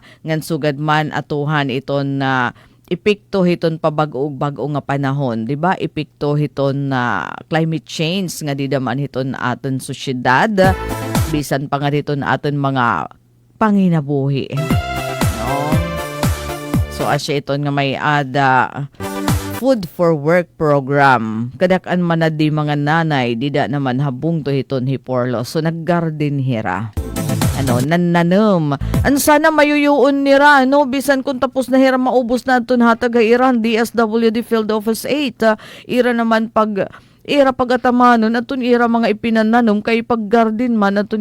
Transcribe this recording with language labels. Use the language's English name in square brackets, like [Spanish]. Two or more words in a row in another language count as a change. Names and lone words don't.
[Waray] Ngan sugad man atuhan iton na epekto hiton pabag-o nga panahon, di ba? Epekto hiton na [English] climate change [Waray] nga di daman hiton aton sosyedad, bisan pa nga hiton aton mga panginabuhi. No? So asya iton nga may ada [English] food for work program. [Waray] Kadak-an man na di mga nanay, di da naman habung to hiton hiporlo. So naggarden hira. Ano, nananam. Ano sana mayuyuon nira, no? Bisan kung tapos na hira maubos na itong hatag Iran, DSWD Field Office 8. Ira naman pag ira pagatamanon atun ira mga ipinananom kay pag-garden man atun